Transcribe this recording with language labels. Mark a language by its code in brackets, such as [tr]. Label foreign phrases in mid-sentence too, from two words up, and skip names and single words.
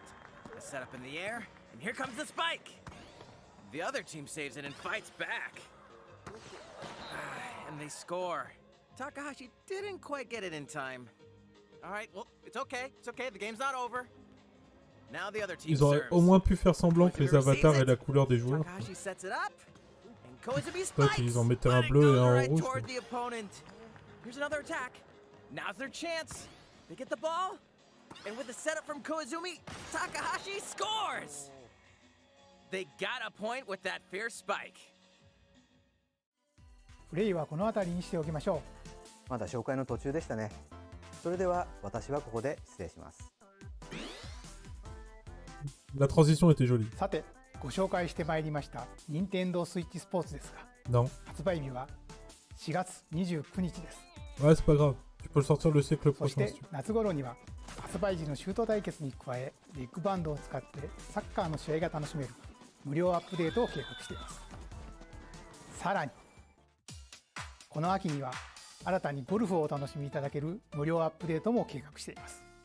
[en] A setup in the air, and here comes the spike. The other team saves it and fights back. And they score. Takahashi didn't quite get it in time. All right, well, it's okay. It's okay. The game's not over. Now the other team [fr] Ils auraient [en] serves. [fr] au moins pu faire semblant que les avatars aient la couleur des joueurs. [en] Takahashi sets it up. And Koizumi [fr] Toi, [en] spikes. [fr] ils en mettaient un [en] But it [fr] bleu et [en] goes [fr] un [en] right [fr] rouge. [en] toward the opponent. Here's another attack. Now's their chance. They get the ball. And with the setup from Koizumi, Takahashi scores. They got a point with that fierce spike. [ja] プレイはこの辺りにしておきましょまだ紹介の途中でしたね。それでは私はここで失礼します。 [fr] La transition était jolie. [ja] うさてご紹介してまいりました任天堂スイッチスポーツですが [fr] Non. [ja] 発売日は4月29日です [fr] Ouais, c'est pas grave. Tu peux le sortir le siècle [ja] そし [fr] prochain [ja] て [fr] si tu veux. [ja] 夏頃には発売時のシュート対決に加えビッグバンドを使ってサッカーの試合が楽しめる無料アップデートを計画していますさらにこの秋には新たにゴルフをお楽しみいただける無料アップデートも計画しています